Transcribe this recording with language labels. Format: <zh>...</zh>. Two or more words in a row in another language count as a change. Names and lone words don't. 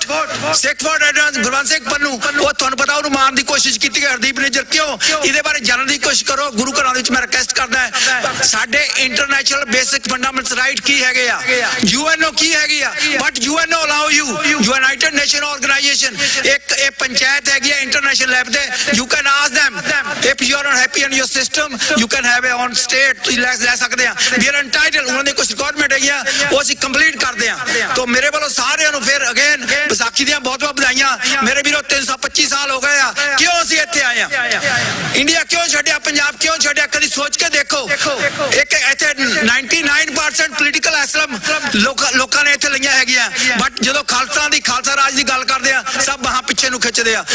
<pa>ਸਿੱਖ ਫੋਰ ਐਡਵਾਂਸ ਗੁਰਵੰਤ ਸਿੰਘ ਪੰਨੂ, ਉਹ ਤੁਹਾਨੂੰ ਪਤਾ ਉਹਨੂੰ ਮਾਰਨ ਦੀ ਕੋਸ਼ਿਸ਼ ਕੀਤੀ ਗਈ ਹਰਦੀਪ ਨਿੱਜਰ, ਕਿਉਂ? ਇਹਦੇ ਬਾਰੇ ਜਾਣਨ ਦੀ ਕੋਸ਼ਿਸ਼ ਕਰੋ। ਗੁਰੂ ਘਰਾਂ ਵਿੱਚ ਮੈਂ ਰਿਕਵੈਸਟ ਕਰਦਾ ਹੈ, ਸਾਡੇ</pa> <en>international basic fundamental right</en> <pa>ਕੀ ਹੈਗੇ ਆ, UNO ਕੀ ਹੈਗੀ ਆ,</pa> <en>but UNO allow you,</en> <pa>ਯੂਨਾਈਟਿਡ ਨੇਸ਼ਨ ਆਰਗੇਨਾਈਜੇਸ਼ਨ ਇੱਕ ਇਹ ਪੰਚਾਇਤ ਹੈਗੀ ਆ</pa> <en>international level</en> <pa>ਤੇ।</pa> <en>you can ask them if you are not happy in your system you can have a on state</en> <pa>ਤੁਸੀਂ ਲੈ ਸਕਦੇ ਆ।</pa> <en>we are entitled,</en> <pa>ਉਹਨਾਂ ਦੀ ਕੁਝ ਰਿਕੁਆਇਰਮੈਂਟ ਹੈਗੀ ਆ, ਉਹ ਅਸੀਂ ਕੰਪਲੀਟ ਕਰਦੇ ਆ। ਤਾਂ ਮੇਰੇ ਵੱਲੋਂ ਸਾਰਿਆਂ ਨੂੰ ਫਿਰ ਅਗੇਨ ਵਿਸਾਖੀ ਦੀਆਂ ਬਹੁਤ ਬਹੁਤ ਵਧਾਈਆਂ। ਮੇਰੇ ਵੀਰੋ 325 ਸਾਲ ਹੋ ਗਏ ਆ, ਕਿਉਂ ਅਸੀਂ ਇੱਥੇ ਆਏ ਆ? ਇੰਡੀਆ ਕਿਉਂ ਛੱਡਿਆ, ਪੰਜਾਬ ਕਿਉਂ ਛੱਡਿਆ? ਕਦੀ ਸੋਚ ਕੇ ਦੇਖੋ। ਇੱਕ ਇੱਥੇ 99%</pa> <en>political asylum</en> <pa>ਲੋਕਾਂ ਨੇ ਇੱਥੇ ਲਈਆਂ ਹੈਗੀਆਂ, ਬਟ ਜਦੋਂ ਖਾਲਸਾ ਰਾਜ ਦੀ ਗੱਲ ਕਰਦੇ ਆ ਸਭ ਬਾਹਾਂ ਪਿੱਛੇ ਨੂੰ ਖਿੱਚਦੇ ਆ।</pa>